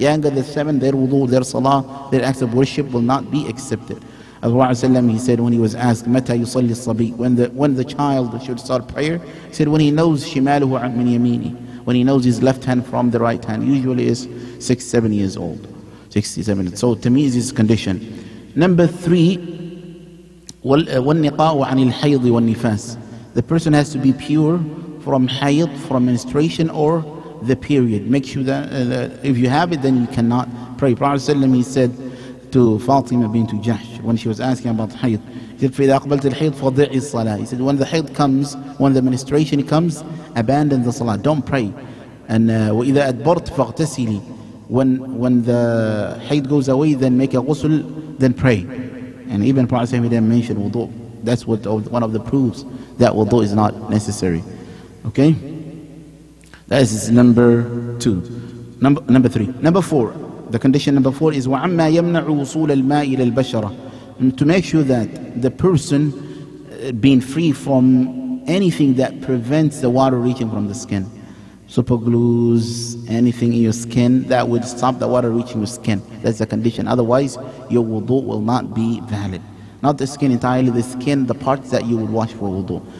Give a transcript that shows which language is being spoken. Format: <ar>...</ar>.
<en>Younger than 7, their wudu, their salah, their acts of worship will not be accepted. He said when he was asked,</en> <ar>Mata yusalli as-sabi,</ar> <en>when the child should start prayer, he said when he knows</en> <ar>shimaluhu min yamini,</ar> <en>when he knows his left hand from the right hand, usually is 6-7 years old. 6-7. So tamyiz is condition. Number 3,</en> <ar>وَالنِّقَاءُ عَنِ الْحَيْضِ وَالنِّفَاسِ.</ar> <en>The person has to be pure from hayd, from menstruation or the period. Make sure that if you have it, then you cannot pray. Prophet he said to Fatima bint Jahsh when she was asking about hayd, he said,</en> <ar>فَإِذَا أَقْبَلْتِ الْحَيْض فَضِعِ الصَّلَاةِ.</ar> <en>He said, when the hayd comes, when the menstruation comes, abandon the salah, don't pray. And</en> <ar>وَإِذَا أَدْبَرْتِ فَاغْتَسِلِي.</ar> <en>When the hayd goes away, then make a ghusl, then pray. And even Prophet didn't mention wudu. That's one of the proofs that wudu is not necessary. Okay? That is number 2. Number 3. Number 4. The condition number 4 is</en> <ar>وَعَمَّا يَمْنَعُ وُصُولَ الْمَاءِ إِلَى الْبَشَرَةِ.</ar> <en>And to make sure that the person being free from anything that prevents the water reaching from the skin. Super glues, anything in your skin that would stop the water reaching your skin. That's the condition. Otherwise, your wudu will not be valid. Not the skin entirely, the skin, the parts that you would wash for wudu.</en>